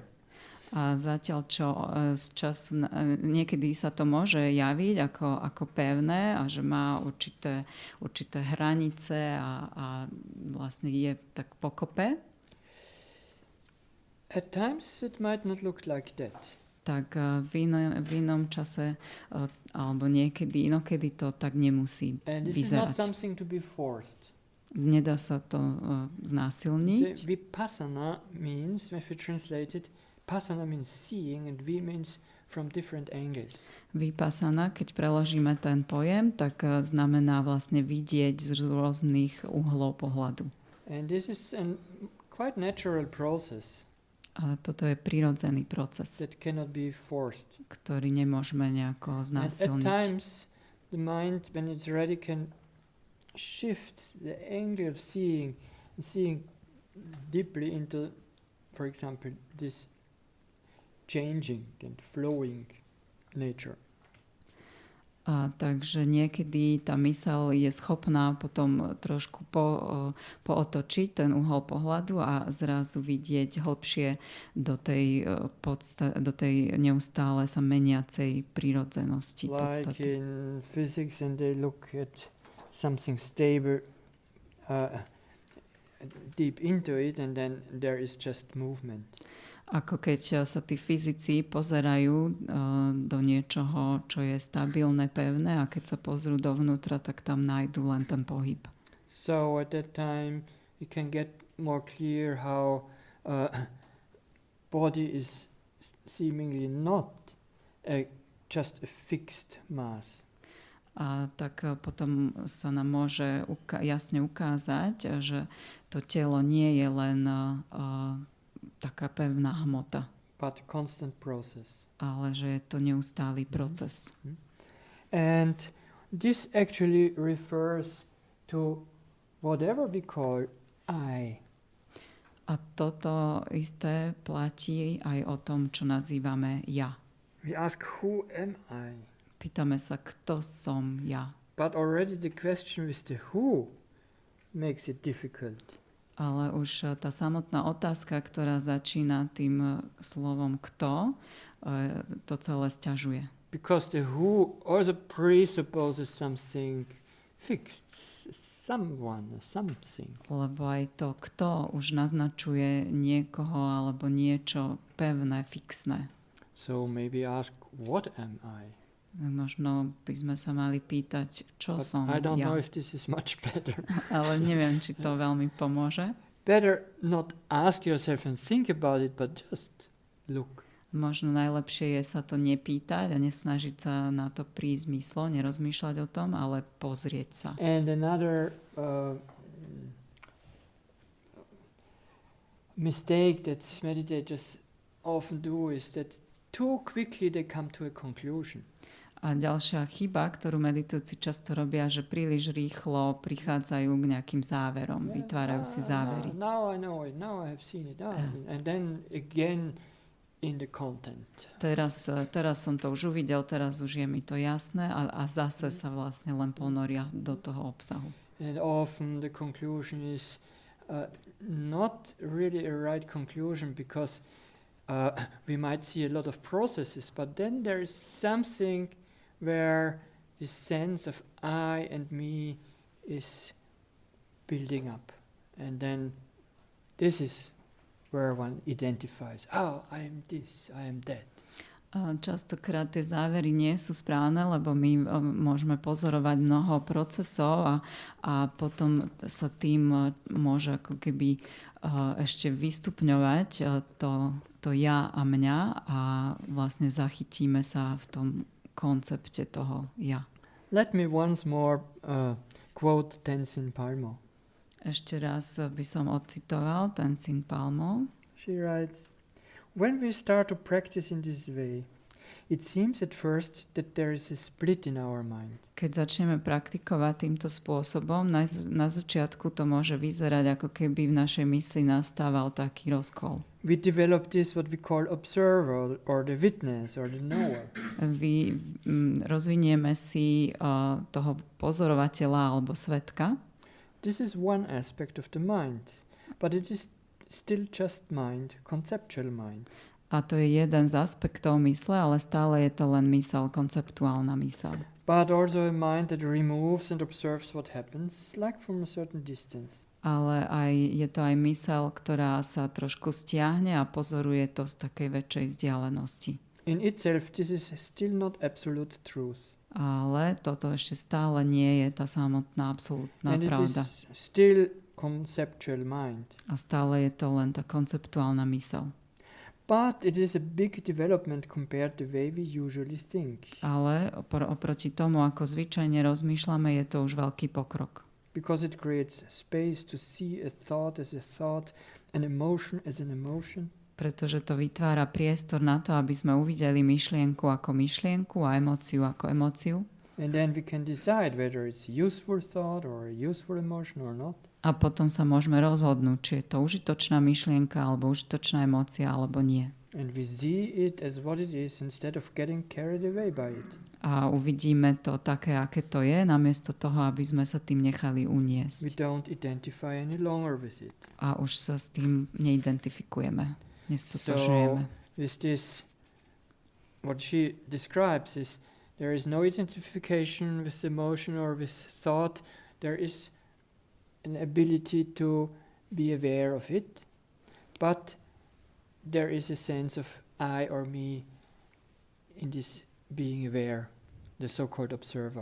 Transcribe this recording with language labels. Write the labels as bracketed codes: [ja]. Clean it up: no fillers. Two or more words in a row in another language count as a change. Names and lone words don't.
[sk] A zatiaľ, čo z času niekedy sa to môže javiť ako pevné a že má určité hranice a vlastne je tak pokope. [en] At times it might not look like that. [sk] Tak v inom čase alebo inokedy to tak nemusí [en] And this is not [sk] vyzerať. [en] something to be forced. [sk] Nedá sa to znásilniť. [en] Vipassana means, if we translate it, pasana means seeing and vi means from different angles. [sk] Vipassana, keď preložíme ten pojem, tak znamená vlastne vidieť z rôznych uhlov pohľadu. [en] And this is a quite natural process. [sk] A toto je prirodzený proces, [en] That cannot be forced. [sk] ktorý nemôžeme nejako [en] And at [sk] znásilniť. [en] times the mind, when it's ready, can shift the angle of seeing deeply into, for example, this changing and flowing nature. [sk] Takže niekedy tá myseľ je schopná potom trošku pootočiť ten uhol pohľadu a zrazu vidieť hlbšie do tej neustále sa meniacej prírodzenosti [en] Like [sk] podstaty. [en] in physics, and they look at something stable deep into it, and then there is just movement. [sk] Ako keď sa tí fyzici pozerajú do niečoho, čo je stabilné, pevné, a keď sa pozrú dovnútra, tak tam nájdú len ten pohyb. [en] So at that time you can get more clear how body is seemingly not just a fixed mass. [sk] A tak potom sa nám môže jasne ukázať, že to telo nie je len taká pevná hmota, [en] But constant process. [sk] ale že je to neustály proces. [en] And this actually refers to whatever we call I. [sk] A toto isté platí aj o tom, čo nazývame ja. [en] We ask, who am I? [sk] Pýtame sa, kto som ja. [en] But already the question with the who makes it difficult. [sk] Ale už tá samotná otázka, ktorá začína tým slovom kto, to celé sťažuje. [en] Because the who also presupposes something fixed, someone, something. [sk] Lebo aj to kto už naznačuje niekoho alebo niečo pevné, fixné. [en] So maybe ask, what am I? [sk] Možno by sme sa mali pýtať, čo [en] But [sk] som [en] I don't [sk] ja. [en] know if this is much better. [sk] Ale neviem, či to veľmi pomôže. [en] Better not ask yourself and think about it, but just look. [sk] Možno najlepšie je sa to nepýtať a nesnažiť sa na to prísť myslo, nerozmýšľať o tom, ale pozrieť sa. [en] And another mistake that meditators often do is that too quickly they come to a conclusion. [sk] A ďalšia chyba, ktorú meditujúci často robia, že príliš rýchlo prichádzajú k nejakým záverom, vytvárajú si závery. [en] Now I know it, now I have seen it. And then again in the content. [sk] Teraz som to už uvidel, teraz už je mi to jasné a zase sa vlastne len ponoria do toho obsahu. [en] And often the conclusion is not really a right conclusion, because we might see a lot of processes, but then there is something where the sense of I and me is building up. And then this is where one identifies, oh, I am this, I am that. [sk] Častokrát tie závery nie sú správne, lebo my môžeme pozorovať mnoho procesov a potom sa tým môže ako keby ešte vystupňovať to ja a mňa a vlastne zachytíme sa v tom koncepte toho ja. [en] Let me once more quote Tenzin Palmo. [sk] Ešte raz by som odcitoval Tenzin Palmo. [en] She writes, when we start to practice in this way, it seems at first that there is a split in our mind. [sk] Keď začneme praktikovať týmto spôsobom, na začiatku to môže vyzerať, ako keby v našej mysli nastával taký rozkol. [en] We develop this what we call observer or the witness or the knower. [sk] Rozvinieme si toho pozorovateľa alebo svedka. [en] This is one aspect of the mind, but it is still just mind, conceptual mind. [sk] A to je jeden z aspektov mysle, ale stále je to len mysel, konceptuálna mysel. [en] But also a mind that removes and observes what happens, like from a certain distance. [sk] Ale je to aj mysel, ktorá sa trošku stiahne a pozoruje to z takej väčšej vzdialenosti. [en] In itself, this is still not absolute truth. [sk] Ale toto ešte stále nie je tá samotná absolútna [en] And [sk] pravda. [en] it is still conceptual mind. [sk] A stále je to len tá konceptuálna mysel. [en] But it is a big development compared to the way we usually think. [sk] Ale oproti tomu, ako zvyčajne rozmýšľame, je to už veľký pokrok. [en] Because it creates space to see a thought as a thought, an emotion as an emotion. [sk] Pretože to vytvára priestor na to, aby sme uvideli myšlienku ako myšlienku a emóciu ako emóciu. [en] And then we can decide whether it's a useful thought or a useful emotion or not. [sk] A potom sa môžeme rozhodnúť, či je to užitočná myšlienka alebo užitočná emócia alebo nie. [en] And we see it as what it is instead of getting carried away by it. [sk] A uvidíme to také, aké to je, namiesto toho, aby sme sa tým nechali [en] We [sk] uniesť. [en] don't identify any longer with it. [sk] A už sa s tým neidentifikujeme, nestotožňujeme. [en] With this, what she describes is there is no identification with emotion or with thought. There is an ability to be aware of it, but there is a sense of I or me in this being aware, the so-called observer.